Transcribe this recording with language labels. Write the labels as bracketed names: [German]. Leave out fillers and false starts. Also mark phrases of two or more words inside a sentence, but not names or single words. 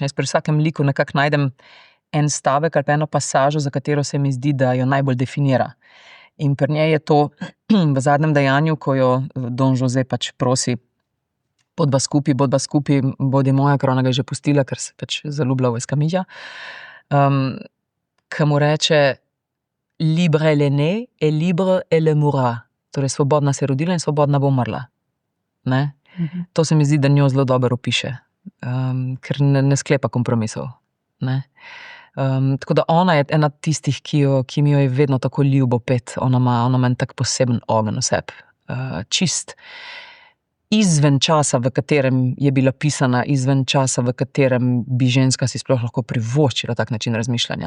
[Slovenian] Jaz pri vsakem liku nekako najdem en stavek ali pa eno pasažo, za katero se mi zdi, da jo najbolj definira. In pri njej je to v zadnjem dejanju, ko jo Don José pač prosi, bodva skupaj, bodi moja, ker ona ga je že pustila, ker se pač zaljublja v Escamilla, ki mu reče [French] libre elle née et libre elle mourra. [Slovenian] Torej, svobodna se je rodila in svobodna bo umrla. Ne? To se mi zdi, da njo zelo dobro opiše, ker ne sklepa kompromisov. Ne? Tako da ona je ena tistih, ki mi jo je vedno tako ljubo pet. Ona ima en tak poseben ogenj v sebi. Čist izven časa, v katerem je bila pisana, izven časa, v katerem bi ženska si sploh lahko privoščila tak način razmišljanja.